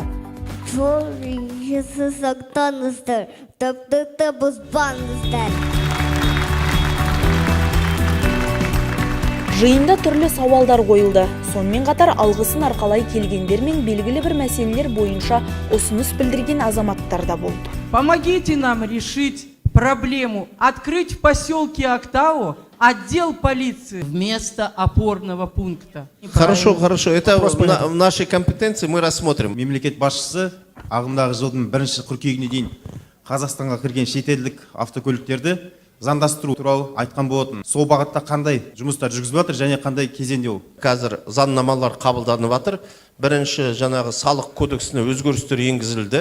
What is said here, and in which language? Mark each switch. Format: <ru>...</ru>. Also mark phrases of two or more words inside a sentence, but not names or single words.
<kk>Жол жүрісі сақтаңыздар, тәртіпті бұзбаңыздар. Жиында түрлі сауалдар қойылды. Сонымен қатар алғысын арқалай келгендер мен белгілі бір мәселелер бойынша ұсыныс білдірген азаматтар да болды.</kk> <ru>Помогите нам решить проблему, открыть в поселке Актау отдел полиции вместо опорного пункта. Хорошо. Это в нашей компетенции мы рассмотрим.</ru> <kk>Мемлекет басшысы ағымдағы жылдың 1 қыркүйегіне дейін Қазақстанға кірген шетелдік автокөліктерді заңдастыру туралы айтқан болатын. Сол бағытта қандай жұмыстар жүргізіліп жатыр және қандай кезеңде ол? Қазір заңнамалар қабылданып жатыр. Бірінші жаңағы салық кодексіне өзгерістер енгізілді.</kk>